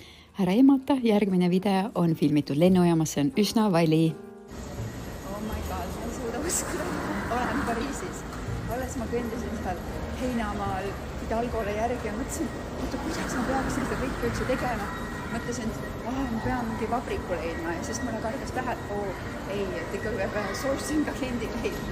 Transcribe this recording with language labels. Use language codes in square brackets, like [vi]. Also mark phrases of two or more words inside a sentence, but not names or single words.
[et] Ära emata, järgmine video on filmitud lennujaamas, see on üsna vali. [en] Oh my god, [et] ma ei suuda uskuda, olen Pariisis. Alles ma kõndisin seal heinamaal Hidalgole järgi ja mõtlesin, kuidas ma peaksin seda kõike üldse tegema. Mõtlesin, et ma pean mingi vabriku leidma ja siis mulle kargas tähe, et ei, et ikka peab [en] sourcing agendi [et] leidma.